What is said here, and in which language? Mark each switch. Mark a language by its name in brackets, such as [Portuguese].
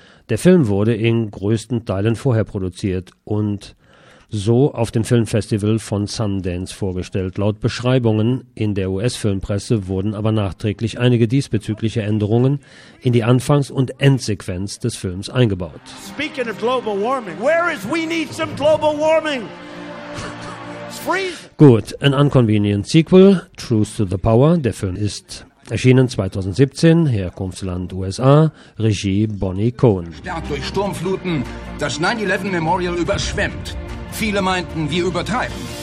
[German] Der Film wurde in größten Teilen vorher produziert und so auf dem Filmfestival von Sundance vorgestellt. Laut Beschreibungen in der US-Filmpresse wurden aber nachträglich einige diesbezügliche Änderungen in die Anfangs- und Endsequenz des Films eingebaut. [English] Speaking of global warming, where is we need some global warming? [German] Gut, An Unconvenient Sequel, Truth to the Power, der Film ist erschienen 2017, Herkunftsland USA, Regie Bonnie Cohen. Stärkt durch Sturmfluten, das 9/11 Memorial überschwemmt. Viele meinten, wir übertreiben.